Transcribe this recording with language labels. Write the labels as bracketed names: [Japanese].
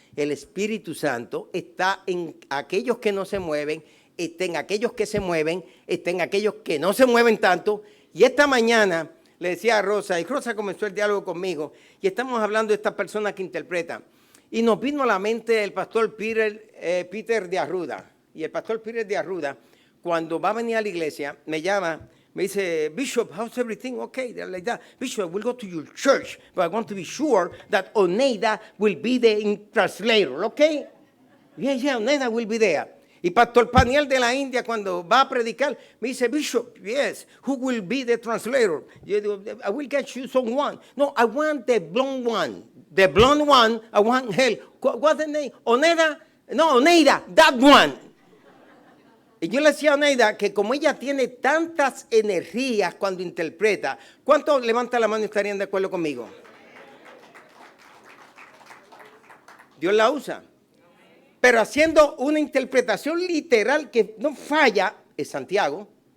[Spanish] El Espíritu Santo está en aquellos que no se mueven, está en aquellos que se mueven, está en aquellos que no se mueven tanto. Y esta mañana le decía a Rosa, y Rosa comenzó el diálogo conmigo, y estamos hablando de esta persona que interpreta. Y nos vino a la mente el pastor Peter de Arruda. Y el pastor Peter de Arruda, cuando va a venir a la iglesia, me llama. Me dice, [English] Bishop, how's everything? Okay, they're like that. Bishop, we'll go to your church, but I want to be sure that Oneida will be the translator, okay? Yeah, Oneida will be there. [Spanish] Y Pastor Paniel de la India, cuando va a predicar, me dice, [English] Bishop, yes, who will be the translator? [Spanish] Yo digo, [English] I will get you someone. No, I want the blonde one. The blonde one, I want hell. What's the name? Oneida? No, Oneida, that one. [Spanish] Y yo le decía a Oneida que como ella tiene tantas energías cuando interpreta, ¿cuántos levanta la mano y estarían de acuerdo conmigo? Dios la usa. Pero haciendo una interpretación literal que no falla, es Santiago.